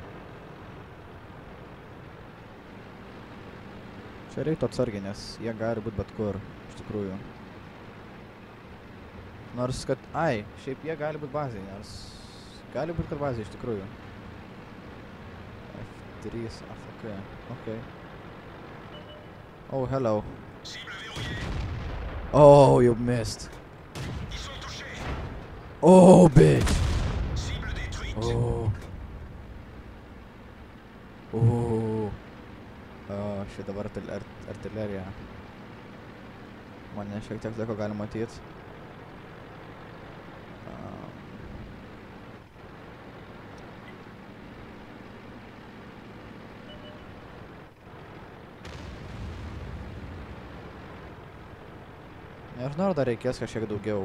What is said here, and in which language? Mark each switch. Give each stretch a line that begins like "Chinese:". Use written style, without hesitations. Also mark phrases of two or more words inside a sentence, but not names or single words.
Lithuanian: Čia reiktų atsargiai, nes jie gali būt bet kur, iš tikrųjų. Nors kad, šiaip jie gali būt bazėj, nors gali būt kad bazėj, iš tikrųjų. F3, AFK, okei.
English: Oh, hello. Oh, you missed. Oh, bitch. Oh.
Lithuanian: Oh. Štai dabar artilerija. Mane šiek tiek laiko gali matyt. Nežinau, ar dar reikės kažkiek daugiau.